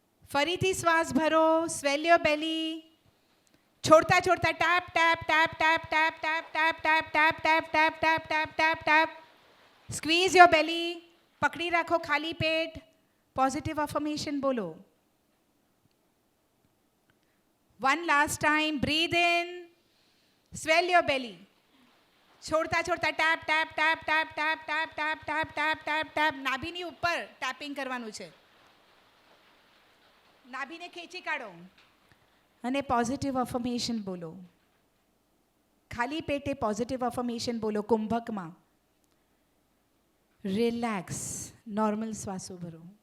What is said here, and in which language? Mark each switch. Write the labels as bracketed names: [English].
[Gujarati] ફરીથી શ્વાસ ભરો, [English] Swell your belly. [Gujarati] છોડતા છોડતા tap tap tap tap tap tap tap tap tap tap tap tap tap tap tap. [English] squeeze your belly, [Gujarati] પકડી રાખો ખાલી પેટ, પોઝિટિવ અફર્મેશન બોલો. [English] One last time, breathe in, swell your belly. [Gujarati] છોડતા છોડતા tap tap tap tap tap tap tap tap tap tap tap. નાભીની ઉપર tapping કરવાનું છે. નાભીને ખેંચી કાઢો અને પોઝિટિવ અફર્મેશન બોલો. ખાલી પેટે પોઝિટિવ અફર્મેશન બોલો. કુંભકમાં રિલેક્સ, નોર્મલ શ્વાસો ભરો.